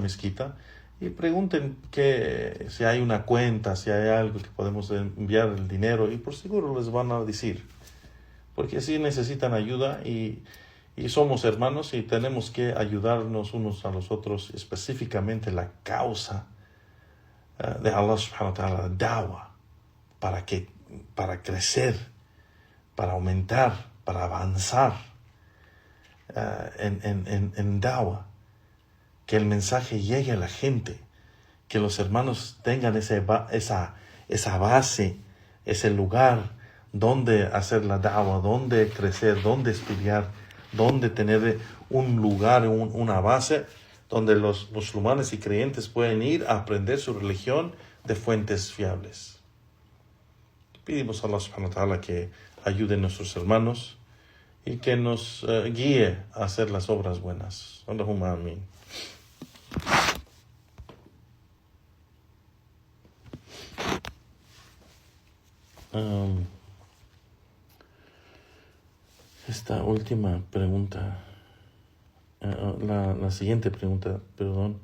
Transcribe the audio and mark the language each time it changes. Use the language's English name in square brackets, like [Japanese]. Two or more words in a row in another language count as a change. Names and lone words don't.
[Spanish] mezquita, y pregunten si hay una cuenta, si hay algo que podemos enviar el dinero, y por seguro les van a decir, porque sí necesitan ayuda y somos hermanos y tenemos que ayudarnos unos a los otros, específicamente la causa de [Arabic] الله سبحانه وتعالى, [Spanish] da'wah, para crecer, para aumentar, para avanzar en da'wah, que el mensaje llegue a la gente, que los hermanos tengan esa base, ese lugar donde hacer la da'wah, donde crecer, donde estudiar, donde tener un lugar, una base donde los musulmanes y creyentes pueden ir a aprender su religión de fuentes fiables. Pedimos a [Arabic] الله سبحانه وتعالى [Spanish] que ayude a nuestros hermanos y que nos guíe a hacer las obras buenas. [Arabic] اللهم آمين. [Spanish] Esta última pregunta, la siguiente pregunta, perdón.